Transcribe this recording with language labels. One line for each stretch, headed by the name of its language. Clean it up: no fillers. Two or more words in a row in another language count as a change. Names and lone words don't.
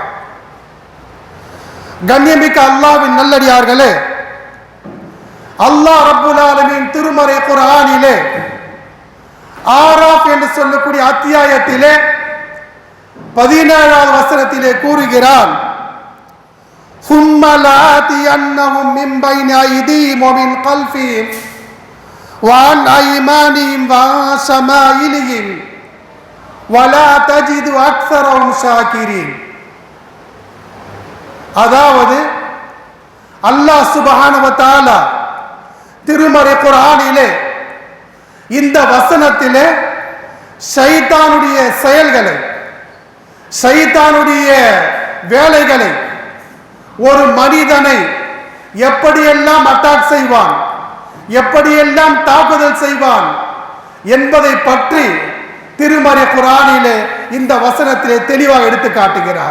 Tamil: கண்ணியமிக்க அல்லாஹ்வின் நல்லடியார்களே, அல்லாஹ்
Arabic: رب العالمين
Tamil: திருமறை குர்ஆனிலே ஆராஃப் என்று சொல்லக்கூடிய அத்தியாயத்திலே 17வது வசனத்திலே கூறுகிறான்,
Arabic: ثم لآتينهم من بين أيديهم ومن خلفهم وعن أيمانهم وعن شمائلهم ولا تجد أكثرهم شاكرين.
Tamil: அதாவது அல்லாஹ்
Arabic: سبحانه وتعالى
Tamil: திருமறை குர்ஆனிலே இந்த வசனத்திலே ஷைத்தானுடைய செயல்களை, ஷைத்தானுடைய வேலைகளை, ஒரு மனிதனை எப்படியெல்லாம் அட்டாக் செய்வான், எப்படியெல்லாம் தாக்குதல் செய்வான் என்பதை பற்றி திருமறை குர்ஆனிலே இந்த வசனத்திலே தெளிவாக எடுத்து காட்டுகிறார்.